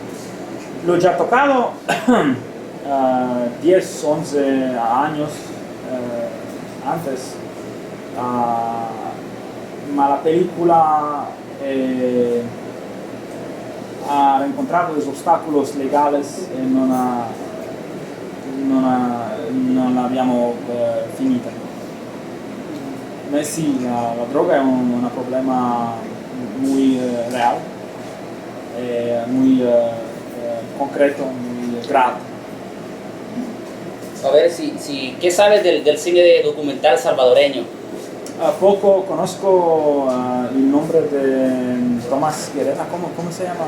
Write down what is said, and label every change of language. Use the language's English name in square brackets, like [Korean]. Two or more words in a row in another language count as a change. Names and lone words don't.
[Spanish] Lo he ya tocado 10, 11 años antes, ma la película ha encontrato los obstáculos legales y [Italian] non l'abbiamo finita. Ma sì, la droga è un problema [Spanish] muy real, muy concreto, muy grave. A ver, ¿qué sabes del cine documental salvadoreño? Poco conozco el nombre de Tomás Guevara, ¿cómo se llama?